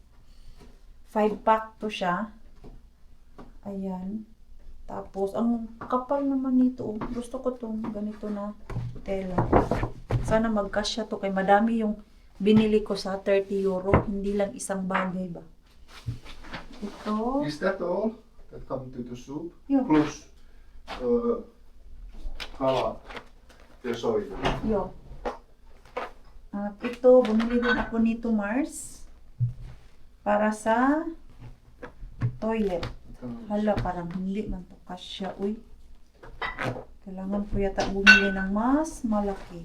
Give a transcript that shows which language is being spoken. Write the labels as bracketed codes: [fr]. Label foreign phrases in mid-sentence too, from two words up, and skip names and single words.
[tl] 5-pack to siya. Ayan. Tapos, ang kapal naman nito. Oh. Gusto ko tong ganito na tela. Sana magkasya to. Kay madami yung binili ko sa 30 euro. Hindi lang isang bagay ba. Ito. [en] Is that all that come to the soup? Yeah. [fi] Plus kala ja soja. Yo. [tl] At ito, bumili din ako nito, Mars. Para sa toilet. Hala, parang hindi man to kasya. Uy. Kailangan ko yata bumili ng mas malaki.